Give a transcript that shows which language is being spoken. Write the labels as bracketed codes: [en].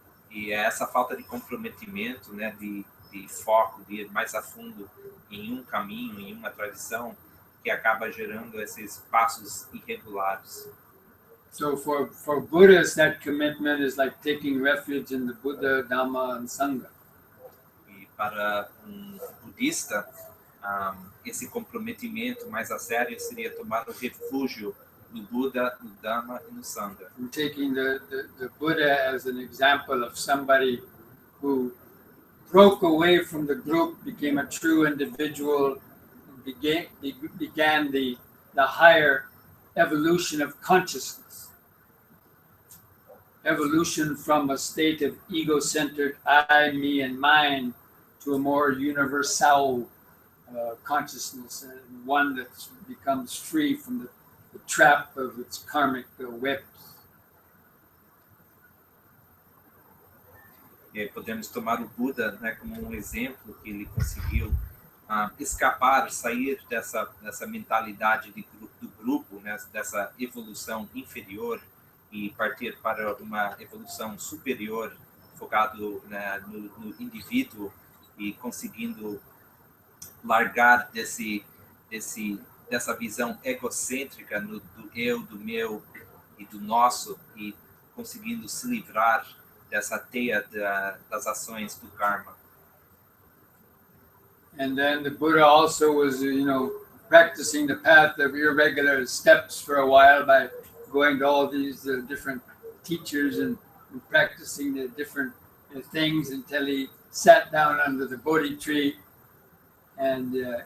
[pt] E é essa falta de comprometimento, né, de foco, de ir mais a fundo em um caminho, em uma tradição, que acaba gerando esses passos irregulares. [en] So for Buddhists, that commitment is like taking refuge in the Buddha, Dhamma, and Sangha. [pt] E para budista, esse comprometimento mais a sério seria tomar o refúgio no Buda, no Dhamma e no Sangha. [en] I'm taking the Buddha as an example of somebody who broke away from the group, became a true individual, and began the higher evolution of consciousness. Evolution from a state of ego-centered I, me, and mine to a more universal consciousness, and one that becomes free from the trap of its karmic webs. [pt] E aí podemos tomar o Buda, né, como um exemplo que ele conseguiu escapar, sair dessa mentalidade do grupo, né, dessa evolução inferior e partir para uma evolução superior, focado, né, no indivíduo e conseguindo largar desse dessa visão egocêntrica do eu, do meu e do nosso, e conseguindo se livrar dessa teia das ações do karma. [en] And then the Buddha also was, practicing the path of irregular steps for a while by going to all these different teachers and practicing the different things until he sat down under the Bodhi tree, and